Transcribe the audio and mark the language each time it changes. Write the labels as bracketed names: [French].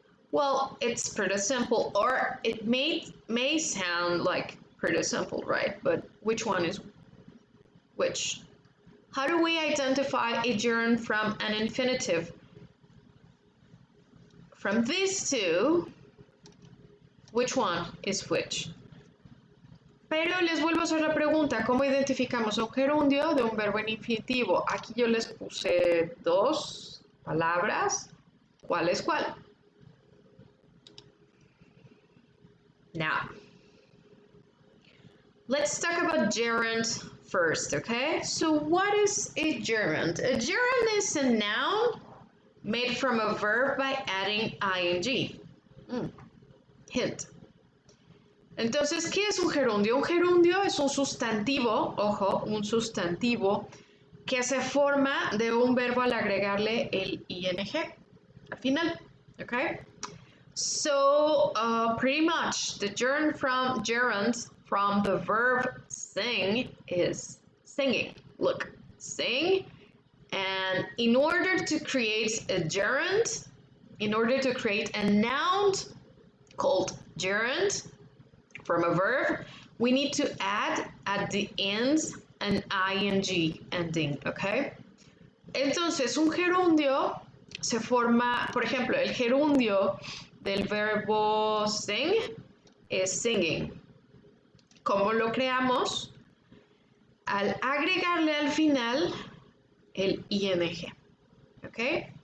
[English] Well, it's pretty simple, or it may sound like pretty simple, right? But which one is which? How do we identify a gerund from an infinitive? From these two, which one is which? [Spanish] Pero les vuelvo a hacer la pregunta, ¿cómo identificamos un gerundio de un verbo en infinitivo? Aquí yo les puse dos palabras, ¿cuál es cuál? [English] Now, let's talk about gerund first, okay? So what is a gerund? A gerund is a noun made from a verb by adding ing. Hint. [Spanish] Entonces, ¿qué es un gerundio? Un gerundio es un sustantivo, ojo, un sustantivo que se forma de un verbo al agregarle el ing al final, okay? [English] So, pretty much, the gerund from the verb sing is singing. Look, sing, and in order to create a gerund, in order to create a noun called gerund from a verb, we need to add at the end an ing ending, okay? [Spanish] Entonces, un gerundio se forma, por ejemplo, el gerundio del verbo sing es singing. ¿Cómo lo creamos? Al agregarle al final el ing, ¿ok?